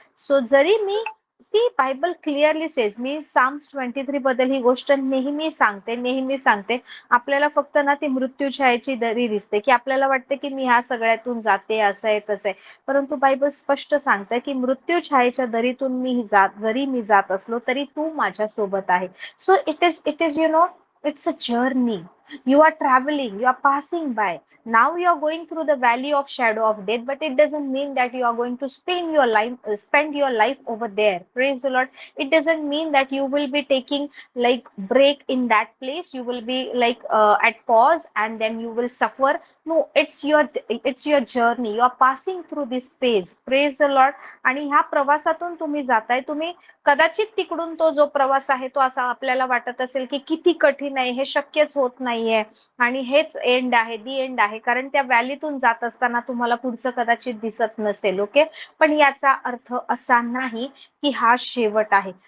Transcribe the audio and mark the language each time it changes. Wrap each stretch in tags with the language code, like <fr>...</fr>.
<mr>So जरी मी C</mr> <en>Bible clearly says,</en> <mr>मी Sam's 23 बद्दल ही गोष्ट नेहमी सांगते. आपल्याला फक्त ना ती मृत्यूछायेची दरी दिसते की आपल्याला वाटते की मी ह्या सगळ्यातून जाते, असं आहे तसं आहे. परंतु बायबल स्पष्ट सांगते की मृत्यूछायेच्या दरीतून जरी मी जात असलो तरी तू माझ्या सोबत आहे.</mr> <en>So it is it's a journey. You are traveling, you are passing by. Now you are going through the valley of shadow of death, but it doesn't mean that you are going to spend your life over there. Praise the Lord. It doesn't mean that you will be taking like break in that place. You will be like at pause and then you will suffer. No, it's your journey. You are passing through this phase. Praise the Lord.</en> <mr>आणि ह्या प्रवासातून तुम्ही जाताय. तुम्ही कदाचित तिकडून तो जो प्रवास आहे तो असा आपल्याला वाटत असेल की किती कठीण आहे, हे शक्यच होत नाहीये आणि हेच एंड आहे, दी एंड आहे. कारण त्या व्हॅलीतून जात असताना तुम्हाला पुढचं कदाचित दिसत नसेल. ओके. पण याचा अर्थ असा नाही की हा शेवट आहे.</mr>